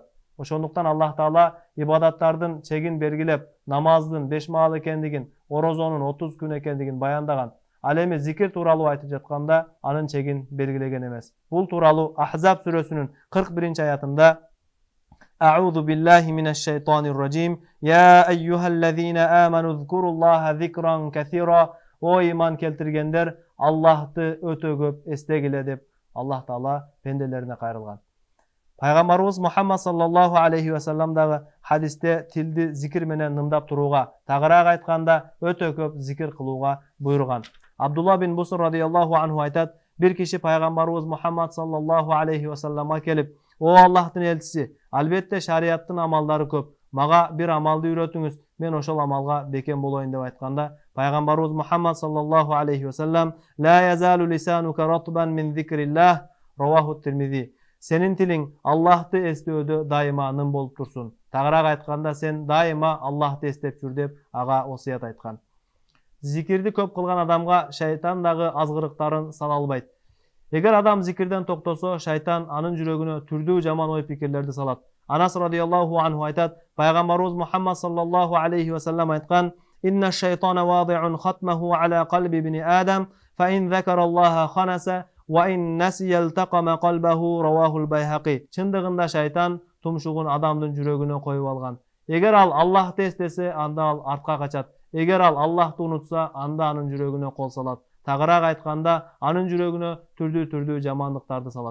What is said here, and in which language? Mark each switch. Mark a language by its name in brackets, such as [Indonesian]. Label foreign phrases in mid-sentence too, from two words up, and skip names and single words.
[Kyrgyz] Ошондуктан Аллах Таала ибадаттардын чегин белгилеп, намаздын 5 маал экендигин, орозонун 30 күн экендигин баяндаган. Ал эми зикир тууралуу айтып жатканда анын чегин белгилеген эмес. Бул тууралуу Ахзаб сүрөсүнүн 41-аятында [Arabic] أعوذ بالله من الشيطان الرجيم. يا أيها الذين آمنوا اذكروا الله ذكرا كثيرا. [Kyrgyz] O iman keltirgендер, Аллахты өтө көп эстегиле деп Аллах Таала пенделерине кайрылган. Пайгамбарыбыз Мухаммад [Arabic] صلى الله عليه وسلم [Kyrgyz] дагы хадисте тилди зикир менен нымдап турууга, тагыраак айтканда өтө көп зикир кылууга буйруган. Абдулла бин Буср [Arabic] رضي الله عنه [Kyrgyz] айтат, бир киши пайгамбарыбыз Мухаммад [Arabic] صلى الله عليه وسلم [Kyrgyz] келип, "О Аллахтын элчиси, албетте шариаттын амалдары көп. Мага бир амалды үйрөтүңүз, мен ошол амалга бекем болоюн" деп айтканда, пайгамбарыбыз Мухаммад [Arabic] صلى الله عليه وسلم "لا يزال لسانك رطبا من ذكر الله", [Kyrgyz] раваху Тирмизи. Сенин тилиң Аллахты эстөөдө дайыма ным болуп турсун. Тагыраак айтканда, сен дайыма Аллахты эстеп жүр деп ага осуят айткан. Зикирди көп кылган адамга шайтан дагы азгырыктарын сала албайт. Эгер адам зикирден токтосо, шайтан анын жүрөгүнө түрдүү жаман ой пикирлерди салат. [Arabic] Анас رضي الله عنه [Kyrgyz] айтат, пайгамбарыбыз Мухаммад [Arabic] صلى الله عليه وسلم айткан: "إن الشيطان واضع خطمه على قلب ابن آدم فإن ذكر الله خنس, وإن نسي التقم قلبه", رواه البيهقي. [Kyrgyz] Чындыгында шайтан тумшугун адамдын жүрөгүнө коюп алган. Эгер ал Аллахты эстесе, анда ал артка качат. Эгер ал Аллахты унутса, анда анын жүрөгүнө кол салат. Тагыраак айтканда, анын жүрөгүнө түрдүү жамандыктарды салат.